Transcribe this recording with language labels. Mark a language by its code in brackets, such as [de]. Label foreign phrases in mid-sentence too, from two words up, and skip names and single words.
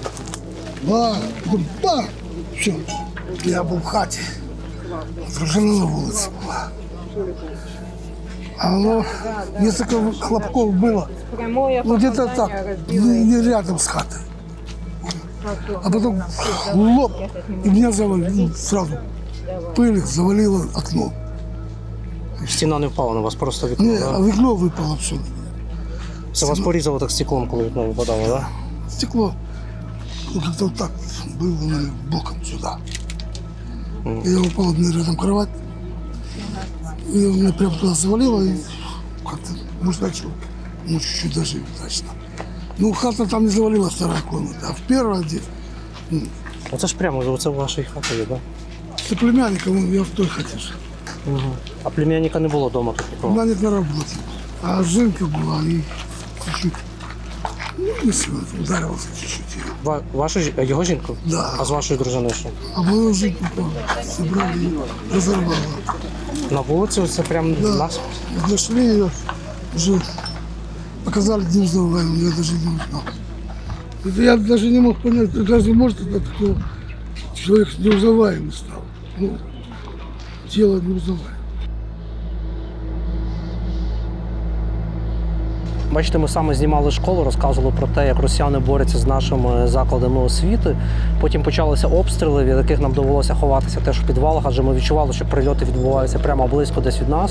[ru] Бах. Все. [uk] Я був в хаті. Дружина на вулиці була. А воно, [ru] несколько хлопков было. Ну, где-то так, не рядом с хатой. А потом лоб, и меня завалило сразу. Пыль завалило окно. [uk] Стіна не впала на вас, просто вікно, Ні, да? а вікно випало все. Це вас порізало так стеклом, коли вікно випадало, да? [ru] Стекло. Ну, как-то вот так было боком сюда. Я упал рядом кровать. И меня прям туда завалило, и как-то, может, начал, ну, чуть-чуть даже удачно. Ну, хата там не завалила, вторая комната, а в первой где. [uk] Оце ж прямо, оце в вашій хаті є, да? Це племянника, я в той хаті жив. А племянника не було вдома тут нікого? Племянник на роботі. А жінка була і чуть-чуть, ну, не сильно, ударилася чуть-чуть. Вашу, його жінку? Да. А з вашою дружиною що? А мою жінку забрали і розірвали. На вулиці це прям нас? [ru] Нашли ее, уже показали дневную войну, я даже не узнал. Это я даже не мог понять, разве может это кто человек неузнаваемый стал? Ну, тело неузнаваемое. [uk] Бачите, ми саме знімали школу, розказували про те, як росіяни борються з нашими закладами освіти. Потім почалися обстріли, від яких нам довелося ховатися теж в підвалах, адже ми відчували, що прильоти відбуваються прямо близько десь від нас.